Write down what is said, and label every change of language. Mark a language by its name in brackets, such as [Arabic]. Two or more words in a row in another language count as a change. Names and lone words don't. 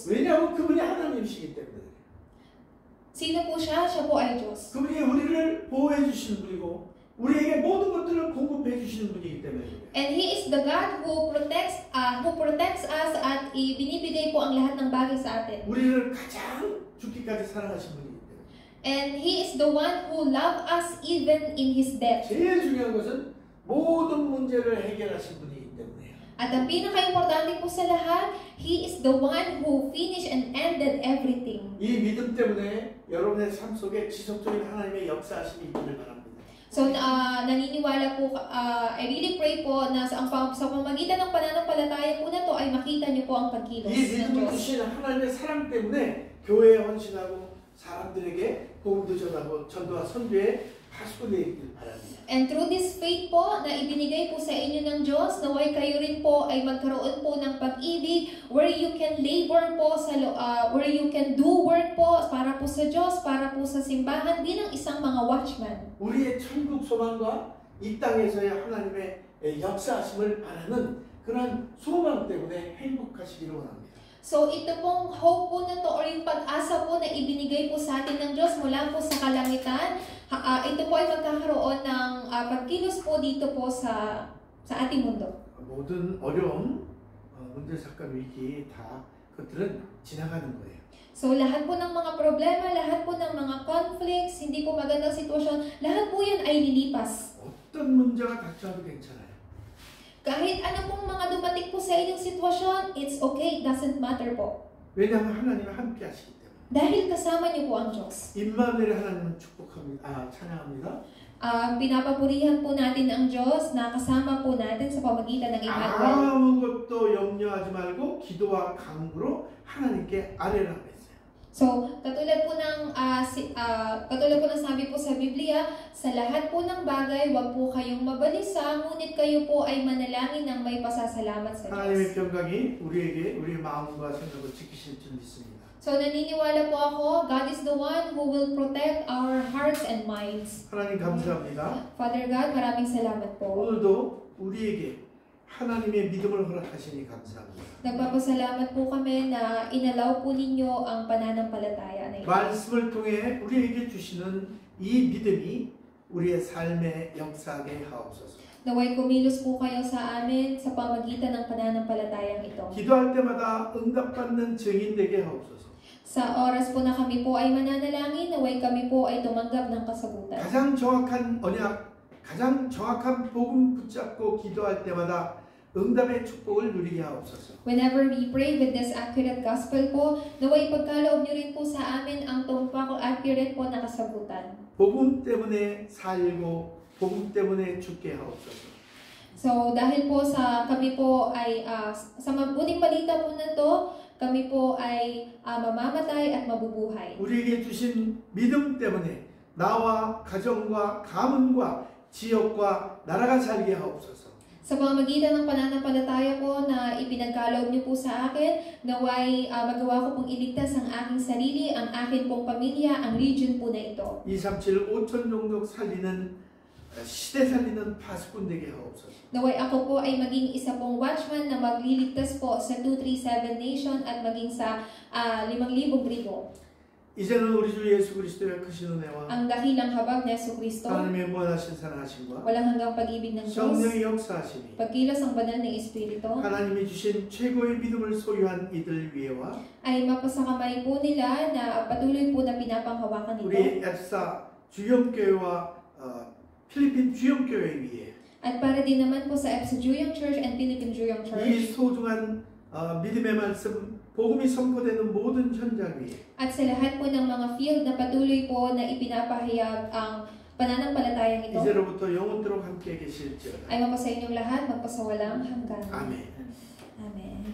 [Korean] 왜냐하면 그분이 하나님이시기 때문에. [Filipino] Sino po siya? Siya po ay Diyos. [Korean] 그분이 우리를 보호해 주시는 분이고 우리에게 모든 것들을 공급해 주시는 분이기 때문에. [English] And He is the God who protects us [Filipino] at ibinibigay po ang lahat ng bagay sa atin. [Korean] 우리를 가장 죽기까지 사랑하신 분이기 때문에. [English] And He is the one who loved us even in His death. [Korean] 제일 중요한 것은 모든 문제를 해결하신 분이기 때문에요. [Filipino] At ang pinaka-importante po sa lahat, [English] He is the one who finished and ended everything. [Korean] 이 믿음 때문에 여러분의 삶 속에 지속적인 하나님의 역사하심이 있기를 바랍니다. [Filipino] So, naniniwala po, [English] I really pray [Filipino] po na sa pamagitan ng pananampalataya po na to ay makita niyo po ang pagkilos [Korean] 이 [Filipino] ng [Korean] 믿음을 [Filipino] Diyos. [Korean] 주신 하나님의 사랑 때문에 교회에 헌신하고 사람들에게 복음도 전하고 전도와 선교에 파수꾼 되기를 바랍니다. [English] And through this faith [Filipino] po na ibinigay po sa inyo ng Diyos, naway kayo rin po ay magkaroon po ng pag-ibig [English] where you can labor [Filipino] po [English] where you can do work [Filipino] po para po sa Diyos, para po sa simbahan bilang isang mga watchman. [Korean] 우리의 천국 소망과 이 땅에서의 하나님의 역사하심을 바라는 그런 소망 때문에 행복하시기를 원합니다. [Filipino] So ito pong hope po na to or yung pag-asa po na ibinigay po sa atin ng Diyos mula po sa kalangitan, ito po ay magkakaroon ng pagkilos po dito po sa ating mundo. [Korean] 모든 어려움, 문제, 사건, 위기 다 그것들은 지나가는 거예요. [Filipino] So lahat po ng mga problema, lahat po ng mga conflicts, hindi po magandang sitwasyon, lahat po yan ay lilipas. [Korean] 어떤 문제가 닥쳐도 괜찮아요. [Filipino] Kahit ano pong mga dumating po sa inyong sitwasyon, [English] it's okay, it doesn't matter po. [Korean] 왜냐하면 하나님은 함께 하시기 때문에. [Filipino] Dahil kasama niyo po ang Diyos. [Korean] 임마누엘의 하나님은 축복합니다. 찬양합니다. [Filipino] Pinapapurihan po natin ang Diyos na kasama po natin sa pamagitan ng Emmanuel. [Korean] 아무것도 염려하지 말고 기도와 간구로 하나님께 아뢰라 했어요. [Filipino] So, katulad po ng sabi po sa Biblia, sa lahat po ng bagay, wag po kayong mabalisa, ngunit kayo po ay manalangin ng may pasasalamat sa [Korean] 하나님의 [Filipino] Diyos. [Korean] 평강이 우리에게 우리의 마음과 생각을 지키실 줄 믿습니다. [Filipino] So, naniniwala po ako, [English] God is the one who will protect our hearts and minds. [Korean] 하나님 감사합니다. [English] Father God, [Filipino] maraming salamat po. [Korean] 오늘도 우리에게 하나님의 믿음을 허락하시니 감사합니다. [Filipino] Nagpapasalamat po kami na inalaw po ninyo ang pananampalataya na ito. [Korean] 말씀을 통해 우리에게 주시는 이 믿음이 우리의 삶에 역사하게 하옵소서. [Filipino] Naway kumilos po kayo sa amin sa pamagitan ng pananampalatayang ito. [Korean] 기도할 때마다 응답받는 증인 되게 하옵소서. [Filipino] Sa oras po na kami po ay mananalangin, naway kami po ay tumanggap ng kasagutan. [Korean] 가장 정확한 언약, 가장 정확한 복음 붙잡고 기도할 때마다 응답의 축복을 누리게 하옵소서. [English] Whenever we pray with this accurate gospel [Filipino] po, naway pagkaloob niyo rin po sa amin ang tumpak accurate po na kasagutan. [Korean] 복음 때문에 살고 복음 때문에 죽게 하옵소서. [Filipino] So dahil po kami po ay sa mabuting balita po na to, kami po ay mamamatay at mabubuhay. [Korean] 우리에게 주신 믿음 때문에 나와 가정과 가문과 지역과 나라가 살게 하옵소서. [Filipino] Sa pamamagitan ng pananampalataya po na ipinagkaloob niyo po sa akin, naway magawa ko pong iligtas ang aking sarili, ang akin pong pamilya, ang region po na ito. [Korean] 237 5천 종족 살리는 시대 살리는 파수꾼 되게 하옵소서. [Filipino] Naway ako po ay maging isa pong watchman na magliligtas po sa 237 nation at maging sa 5,000 tribo. [Korean] 이제는 우리 주 예수 그리스도의 크신 은혜와 [Filipino] Ang dakilang habag na Jesucristo, [Korean] 하나님의 무한하신 사랑하심과 [Filipino] walang hanggang pag-ibig ng Diyos, [Korean] 성령의 역사하심이 [Filipino] pagkilos ang banal ng Espiritu, [Korean] 하나님이 주신 최고의 믿음을 소유한 이들 위에와 [Filipino] ay mapasakamay po nila na patuloy po na pinapanghawakan ito. [Korean] 우리 앱사 주영교회와 필리핀 주영교회 위에 [Filipino] At para din naman po sa EPSA Juyong Church and Philippine Juyong [Korean] 이 [Filipino] Church, [Korean] 소중한 믿음의 말씀 복음이 선포되는 모든 현장 위에 [Filipino] At sa lahat po ng mga field na patuloy po na ipinapahayag ang pananampalatayang ito, [Korean] 이제로부터 영원토록 함께 계실지어다. [Filipino] ay mapasa inyong lahat, magpasawalang hanggan. [Korean] 아멘. [Filipino] Amen.